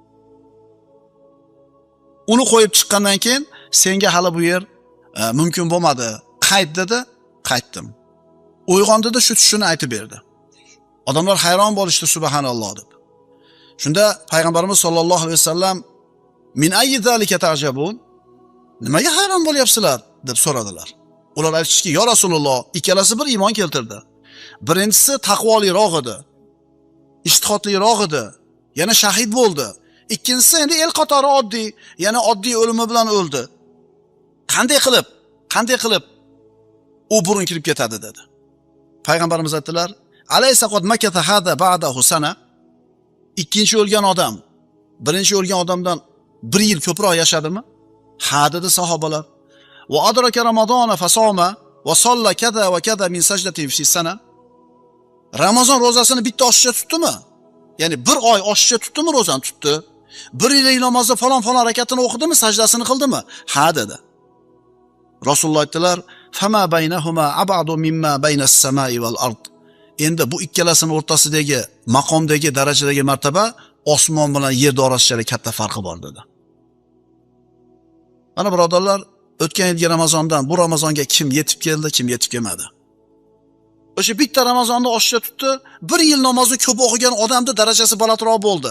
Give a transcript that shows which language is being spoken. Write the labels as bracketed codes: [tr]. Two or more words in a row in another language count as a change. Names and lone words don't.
[uz] Uni qo'yib chiqqandan keyin senga hali bu yer mumkin bo'lmadi. Qayt dedi, qaytdim. Uyg'ondida shu tushini aytib berdi. Odamlar hayron bo'lishdi subhanalloh deb. Shunda payg'ambarimiz [ar] صلى الله عليه وسلم من أي ذلك تعجبون? [uz] Nimaga hayron bo'lyapsizlar deb so'radilar. Ular aytishdiki, [ar] "يا رسول الله, [uz] ikkalasi bir iymon keltirdi. Birinchisi taqvoliroq edi, ishtihodliroq edi, yana shahid bo'ldi. Ikkinchisi endi el qatori oddiy, yana oddiy o'limi bilan o'ldi. Qanday qilib u burun kirib ketadi?" dedi. Payg'ambarimiz aytdilar, [ar] "أليس قد مكث هذا بعده سنة?" [uz] Ikkinchi o'lgan odam birinchi o'lgan odamdan 1 yil ko'proq yashadimi? Ha dedi sahobalar. [ar] وأدرك رمضان فصام وصلى كذا وكذا من سجدة في سنة. [uz] Ramazon ro'zasini bitta oshiqcha tutdimi? Ya'ni 1 oy oshiqcha tutdimi ro'zani tutdi? 1 yil namozda falon rakatini o'qidimi, sajdasini qildimi? Ha dedi. Rasululloh aytdilar, [ar] "فما بينهما أبعد مما بين السماء والأرض." [uz] Endi bu ikkalasining o'rtasidagi maqomdagi darajadagi martaba osmon bilan yer orasida katta farqi bor dedi. Mana birodarlar, o'tgan yilgi Ramazondan bu Ramazonga kim yetib keldi, kim yetib kelmadi? O'sha bitta Ramazonni oshiqcha tutdi, 1 yil namozni ko'p o'qigan odamning darajasi balandroq bo'ldi.